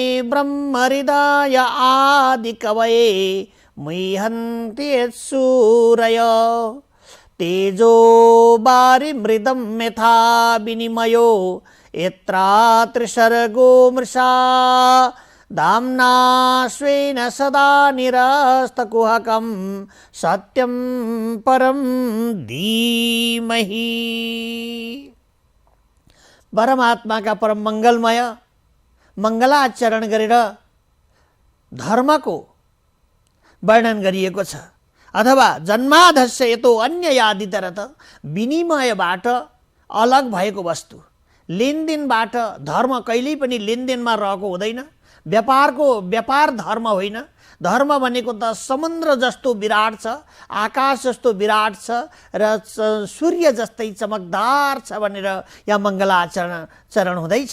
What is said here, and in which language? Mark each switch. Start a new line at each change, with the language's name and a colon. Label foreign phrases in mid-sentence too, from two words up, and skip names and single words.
Sanskrit: ब्रह्महृदय आदिकवये मुह्यन्ति यत्सूरय तेजो वारिमृदं यथा विनिमयो यत्रा त्रिसर्गो मृषा दाम्ना स्वेन सदा निरस्तकुहकं सत्यं परं धीमहि।
Nepali: परमात्माका परम मङ्गलमय मङ्गलाचरण गरेर धर्मको वर्णन गरिएको छ। अथवा
Sanskrit: जन्माधस्य यतो अन्ययादितरत
Nepali: विनिमयबाट अलग भएको वस्तु, लेनदेनबाट धर्म कहिल्यै पनि लेनदेनमा रहेको हुँदैन। व्यापार धर्म होइन। धर्म भनेको त समुद्र जस्तो विराट छ, आकाश जस्तो विराट छ र सूर्य जस्तै चमकदार छ भनेर यहाँ मङ्गलाचरण हुँदैछ।